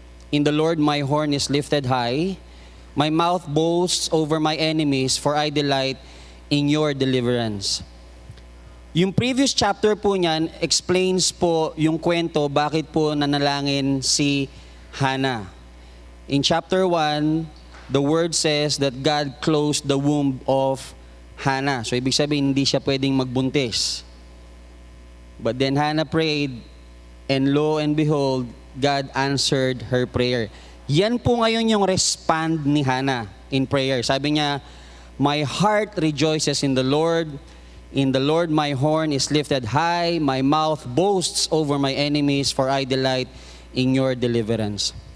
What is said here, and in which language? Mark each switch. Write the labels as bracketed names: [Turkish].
[English] In the Lord my horn is lifted high. My mouth boasts over my enemies, for I delight in your deliverance.'" [Filipino] Yung previous chapter po niyan explains po yung kwento bakit po nanalangin si Hannah. [English] In chapter 1, the word says that God closed the womb of Hannah. [Filipino] So ibig sabihin hindi siya pwedeng magbuntis. [English] But then Hannah prayed, and lo and behold, God answered her prayer. [Filipino] Yan po ngayon yung respond ni Hannah [English] in prayer. [Filipino] Sabi niya, [English] "My heart rejoices in the Lord. In the Lord my horn is lifted high. My mouth boasts over my enemies, for I delight in your deliverance."